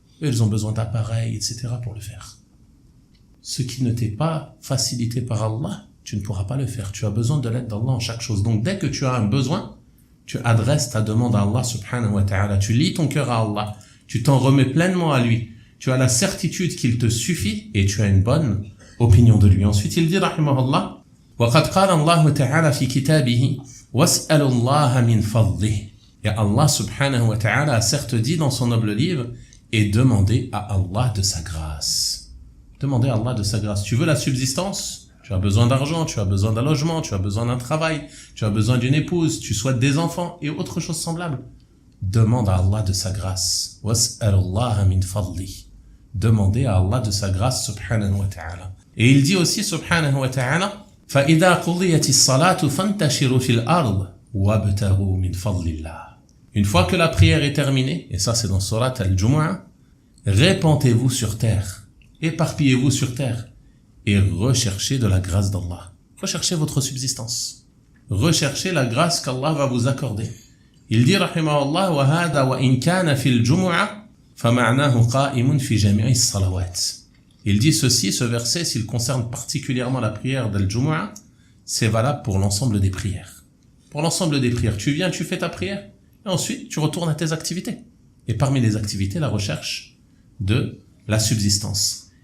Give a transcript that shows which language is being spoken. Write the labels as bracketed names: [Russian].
[French] Eux, ils ont besoin d'appareils, etc. pour le faire. Ce qui ne t'est pas facilité par Allah, tu ne pourras pas le faire. Tu as besoin de l'aide d'Allah en chaque chose. Donc dès que tu as un besoin, tu adresses ta demande à Allah subhanahu wa ta'ala. Tu lies ton cœur à Allah. Tu t'en remets pleinement à lui. Tu as la certitude qu'il te suffit et tu as une bonne opinion de lui. Ensuite, il dit, [Arabic] rahimahullah, وَقَدْ قَالَ اللَّهُ تَعَالَى فِي كِتَابِهِ وَاسْأَلُوا اللَّهَ مِنْ فَضْلِهِ. [French] Et Allah subhanahu wa ta'ala a certes dit dans son noble livre, et demandez à Allah de sa grâce. Demandez à Allah de sa grâce. Tu veux la subsistance? Tu as besoin d'argent, tu as besoin d'un logement, tu as besoin d'un travail, tu as besoin d'une épouse, tu souhaites des enfants et autre chose semblable. Demande à Allah de sa grâce. [Arabic] وَاسْأَلُوا مِنْ فَضْلِهِ. [French] Demandez à Allah de sa grâce subhanahu wa ta'ala. Et il dit aussi [Arabic] subhanahu wa ta'ala, فَإِذَا قُضِيَتِ الصَّلَاةُ فَانْتَشِرُوا فِي الْأَرْضِ وَابْتَغُوا مِنْ فَضْلِ اللَّهِ. [French] Une fois que la prière est terminée, et ça c'est dans Surat Al-Jumu'ah, répandez-vous sur terre, éparpillez-vous sur terre, et recherchez de la grâce d'Allah. Recherchez votre subsistance. Recherchez la grâce qu'Allah va vous accorder. Il dit, [Arabic] rahimahullah, وَهَذَا وَإِنْ كَانَ فِي الْجُمُعَةِ فَمَعْنَاهُ قَائِمٌ فِي جَمِيعِ الصَّلَوَاتِ. [French] Il dit ceci, ce verset, s'il concerne particulièrement la prière d'Al-Jumu'ah, c'est valable pour l'ensemble des prières. Pour l'ensemble des prières, tu viens, tu fais ta prière, et ensuite, tu retournes à tes activités. Et parmi les activités, la recherche de la subsistance.